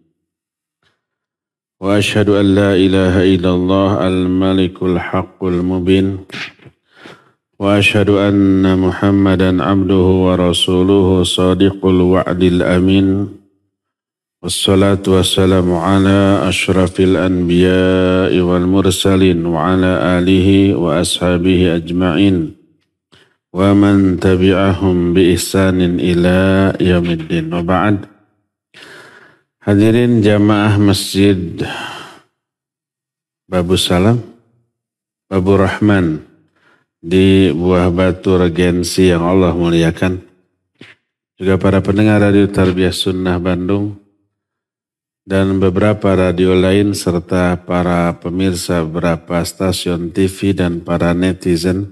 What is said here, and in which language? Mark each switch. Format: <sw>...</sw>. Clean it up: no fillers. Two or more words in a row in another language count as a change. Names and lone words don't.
<ar>وأشهد أن لا إله إلا الله الملك الحق المبين وأشهد أن محمدا عبده ورسوله صادق الوعد الأمين والصلاة والسلام على أشرف الأنبياء والمرسلين وعلى آله وأصحابه أجمعين ومن تبعهم بإحسان إلى يوم الدين وبعد.</ar> <id>Hadirin jamaah Masjid Babu Salam, Babu Rahman di Buah Batu Regensi yang Allah muliakan, juga para pendengar Radio Tarbiyah Sunnah Bandung dan beberapa radio lain serta para pemirsa beberapa stasiun TV dan para netizen.</id>